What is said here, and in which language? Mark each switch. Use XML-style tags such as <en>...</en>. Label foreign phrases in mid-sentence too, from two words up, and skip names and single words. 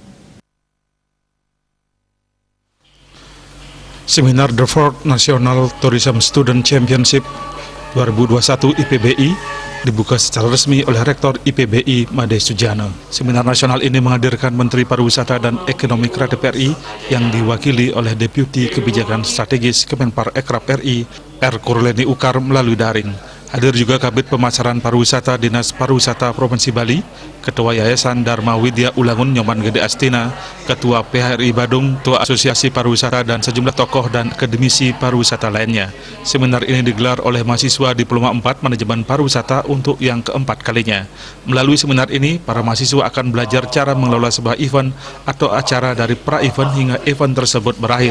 <id>Seminar The Fourth National Tourism Student Championship 2021 IPBI dibuka secara resmi oleh Rektor IPBI Made Sujana. Seminar nasional ini menghadirkan Menteri Pariwisata dan Ekonomi Kreatif RI yang diwakili oleh Deputi Kebijakan Strategis Kemenparekraf RI, R. Kurleni Ukar melalui daring. Hadir juga Kabid Pemasaran Pariwisata Dinas Pariwisata Provinsi Bali, Ketua Yayasan Dharma Widya Ulangun Nyoman Gede Astina, Ketua PHRI Badung, Ketua Asosiasi Pariwisata dan sejumlah tokoh dan akademisi pariwisata lainnya. Seminar ini digelar oleh mahasiswa Diploma 4 Manajemen Pariwisata untuk yang keempat kalinya. Melalui seminar ini, para mahasiswa akan belajar cara mengelola sebuah event atau acara dari pra-event hingga event tersebut berakhir.</id>